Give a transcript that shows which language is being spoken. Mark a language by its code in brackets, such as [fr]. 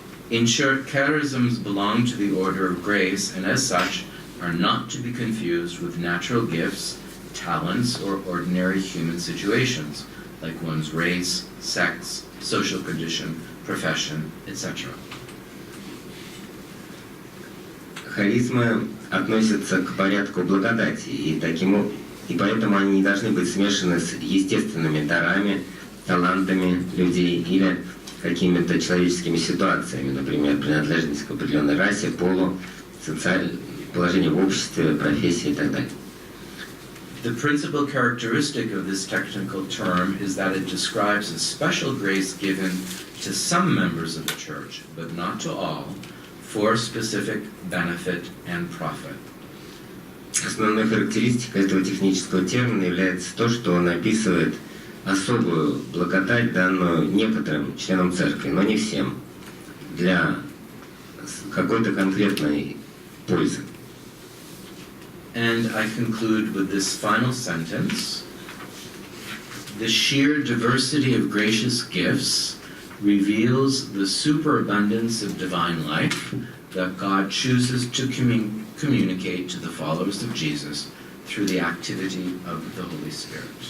[en] In short, charisms belong to the order of grace, and as such are not to be confused with natural gifts, talents, or ordinary human situations, like one's race, sex, social condition, profession, etc. [ru] Харизмы относятся к порядку благодати, и поэтому они не должны быть смешаны с естественными дарами, талантами людей или какими-то человеческими ситуациями, например, принадлежность к определенной расе, полу, положение в обществе, профессии и так далее. [en] The principal characteristic of this technical term is that it describes a special grace given to some members of the church, but not to all, for specific benefit and profit. [ru] Основной характеристикой этого технического термина является то, что он описывает особую благодать, данную некоторым членам церкви, но не всем, для какой-то конкретной пользы. [en] And I conclude with this final sentence. The sheer diversity of gracious gifts reveals the superabundance of divine life that God chooses to communicate to the followers of Jesus through the activity of the Holy Spirit.